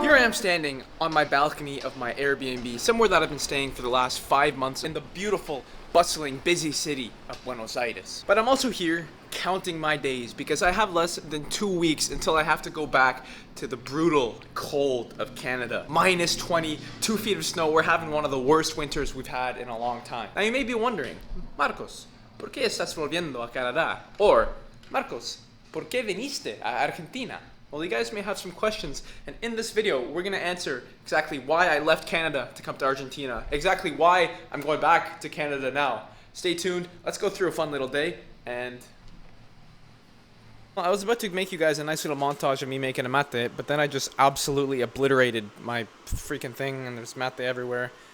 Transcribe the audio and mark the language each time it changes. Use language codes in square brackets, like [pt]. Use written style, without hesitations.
[en] I'm standing on my balcony of my Airbnb, somewhere that I've been staying for the last 5 months in the beautiful, bustling, busy city of Buenos Aires. But I'm also here counting my days because I have less than 2 weeks until I have to go back to the brutal cold of Canada. Minus 20, 2 feet of snow. We're having one of the worst winters we've had in a long time. Now you may be wondering, [es] Marcos, ¿por qué estás volviendo a Canadá? [en] Or, [es] Marcos, ¿por qué viniste a Argentina? [en] Well, you guys may have some questions, and in this video, we're gonna answer exactly why I left Canada to come to Argentina, exactly why I'm going back to Canada now. Stay tuned, let's go through a fun little day, and... Well, I was about to make you guys a nice little montage of me making a mate, but then I just absolutely obliterated my freaking thing, and there's mate everywhere.